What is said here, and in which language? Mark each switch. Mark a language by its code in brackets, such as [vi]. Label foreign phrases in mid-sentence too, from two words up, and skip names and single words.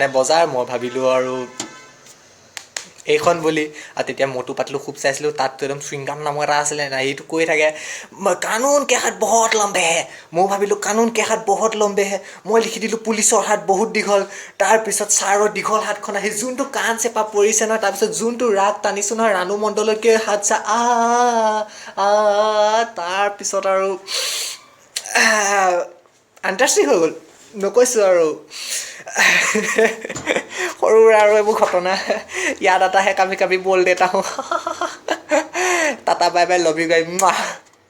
[as] বজাৰ মই ভাবিলোঁ আৰু এইখন বুলি আৰু তেতিয়া মটু পাতলু খুব চাইছিলোঁ তাততো একদম চুইংগাম নামৰ এটা আছিলে নাই এইটো কৈ থাকে [hi] कानून के हाथ बहुत लंबे है [as] মই ভাবিলোঁ [hi] कानून के हाथ बहुत लंबे है [as] মই লিখি দিলোঁ পুলিচৰ হাত বহুত দীঘল তাৰপিছত ছাৰৰ দীঘল হাতখন আহি যোনটো কাণ চেপা পৰিছে নহয় তাৰপিছত যোনটো ৰাগ টানিছোঁ নহয় ৰাণু মণ্ডললৈকে হাত চা তাৰপিছত আৰু আন্তৰাষ্ট্ৰীয় হৈ গ'ল নকৈছোঁ আৰু সৰু আৰু এইবোৰ ঘটনা ইয়াদ [hi] आता है कभी कभी बोल देता हूँ टाटा [en] bye bye love you guys